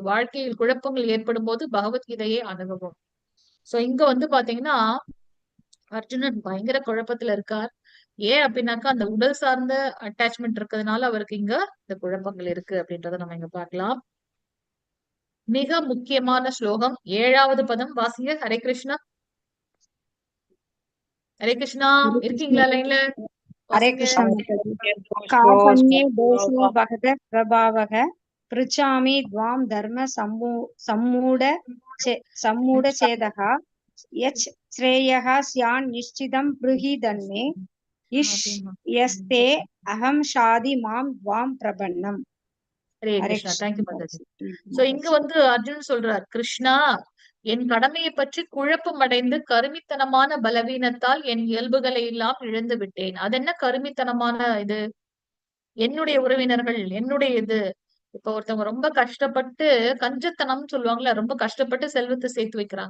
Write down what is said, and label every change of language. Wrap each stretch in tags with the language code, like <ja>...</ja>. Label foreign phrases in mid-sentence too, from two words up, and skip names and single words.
<ta>வாழ்க்கையில் குழப்பங்கள் ஏற்படும் போது பகவத்கீதையை அணுகவும். சோ இங்க பாத்தீங்கன்னா அர்ஜுனன் பயங்கர குழப்பத்துல இருக்கார். ஏன் அப்படின்னாக்கா அந்த உடல் சார்ந்த அட்டாச்மெண்ட் இருக்கிறதுனால அவருக்கு இங்க இந்த குழப்பங்கள் இருக்கு அப்படின்றத நம்ம இங்க பார்க்கலாம். மிக முக்கியமான ஸ்லோகம் 7வது பதம் வாசிங்க. ஹரே கிருஷ்ணா. ஹரே கிருஷ்ணா, हरे कृष्ण இருக்கீங்களா லைன்ல? हरे வாசிங்க.</ta> <sa>कृष्ण माताजी कापन्ये दोषो वहद प्रभावः पृच्छामि द्वां धर्म सम्मूढ चेदः यच् श्रेयः स्यान् निश्चितं ब्रूहि धन्मे इष् यस्ते अहं शादि मां द्वां प्रपन्नम्</sa> <ta>ஹரே हरे கிருஷ்ணா. कृष्ण தேங்க்யூ மாதாஜி. माताजी சோ இங்க வந்து அர்ஜுன் சொல்றார், கிருஷ்ணா என் கடமையை பற்றி குழப்பம் அடைந்து கருமித்தனமான பலவீனத்தால் என் இயல்புகளை எல்லாம் இழந்து விட்டேன். அது என்ன கருமித்தனமான இது? என்னுடைய உறவினர்கள், என்னுடைய இது. இப்ப ஒருத்தவங்க ரொம்ப கஷ்டப்பட்டு கஞ்சத்தனம்னு சொல்லுவாங்கல்ல, ரொம்ப கஷ்டப்பட்டு செல்வத்தை சேர்த்து வைக்கிறாங்க.</ta>